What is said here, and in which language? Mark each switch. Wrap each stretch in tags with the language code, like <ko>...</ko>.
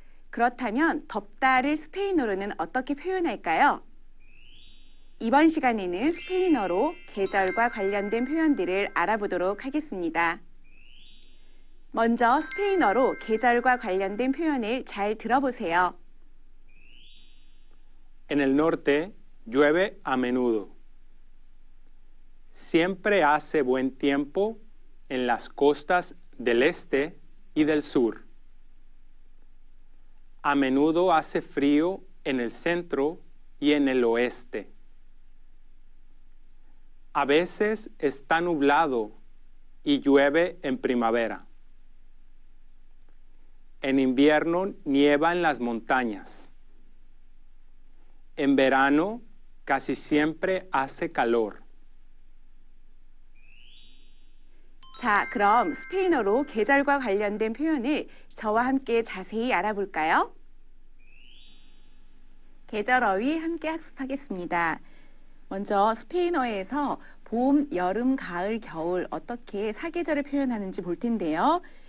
<ko>그렇다면 덥다를 스페인어로는 어떻게 표현할까요? 이번 시간에는 스페인어로 계절과 관련된 표현들을 알아보도록 하겠습니다. 먼저 스페인어로 계절과 관련된 표현을 잘 들어보세요.</ko> <es>En el norte llueve a menudo. Siempre hace buen tiempo en las costas del este y del sur. A menudo hace frío en el centro y en el oeste. A veces está nublado y llueve en primavera. En invierno nieva en las montañas. En verano casi siempre hace calor.</es> <ko>자, 그럼 스페인어로 계절과 관련된 표현을 저와 함께 자세히 알아볼까요? 계절 어휘 함께 학습하겠습니다. 먼저 스페인어에서 봄, 여름, 가을, 겨울 어떻게 사계절을 표현하는지 볼 텐데요.</ko>